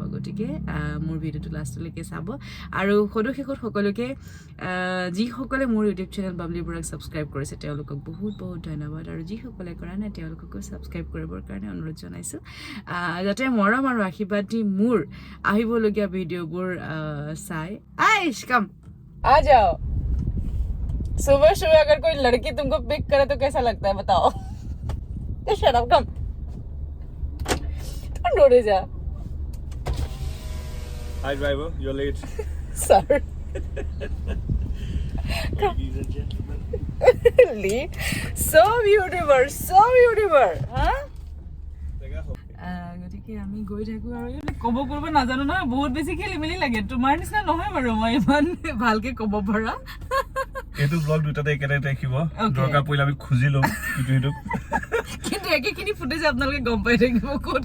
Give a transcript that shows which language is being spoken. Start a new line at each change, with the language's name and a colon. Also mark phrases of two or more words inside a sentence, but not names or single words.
Assamese: গতিকে মোৰ ভিডিঅ'টো লাষ্টলৈকে চাব, আৰু সদশেষত সকলোকে যিসকলে মোৰ ইউটিউব চেনেল বাবলি বুৰাক ছাবস্ক্ৰাইব কৰিছে তেওঁলোকক বহুত বহুত ধন্যবাদ, আৰু যিসকলে কৰা নাই তেওঁলোককো ছাবস্ক্ৰাইব কৰিবৰ কাৰণে অনুৰোধ জনাইছোঁ, যাতে মৰম আৰু আশীৰ্বাদ দি মোৰ আহিবলগীয়া ভিডিঅ'বোৰ চাই।
Hindi: आइश कम आ जाओ। सुबह सुबह अगर कोई लड़की तुमको पिक करे तो कैसा लगता है बताओ?
English: shut up,
Hindi: कम डोरे जा।
English: Hi driver, you're late. Sorry. Ladies and gentlemen. Lead. So beautiful, huh?
Assamese: গতিকে আমি গৈ থাকোঁ, আৰু ক'ব নাজানো নহয়, বহুত বেছি খেলি মেলি লাগে। তোমাৰ নিচিনা নহয় বাৰু মই ইমান ভালকে ক'ব পৰা। এইটো ব্লগ দুটাতে একেটাই দেখিব, দৰকাৰ পৰিলে আমি খুজি ল'ম ইটো কিন্তু একেখিনি ফুটেজ আপোনালোকে গম পাই থাকিব ক'ত